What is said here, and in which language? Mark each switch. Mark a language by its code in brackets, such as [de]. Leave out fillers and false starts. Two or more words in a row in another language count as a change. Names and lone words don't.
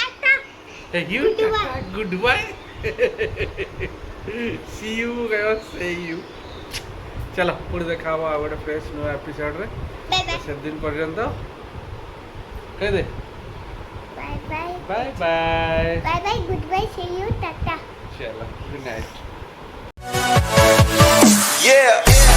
[en] Good bye, see you, see you. [or] ଚାଲ ପୁଣି ଦେଖା ହେବ ଆଉ ଗୋଟେ ଫ୍ରେଶ୍ ନୂଆ ଏପିସୋଡ଼ରେ। ସେଦିନ ପର୍ଯ୍ୟନ୍ତ କହିଦେ [en] Bye bye. Bye bye. Bye bye. Goodbye. See you. Tata. [hi] चलो [en] good night. Yeah.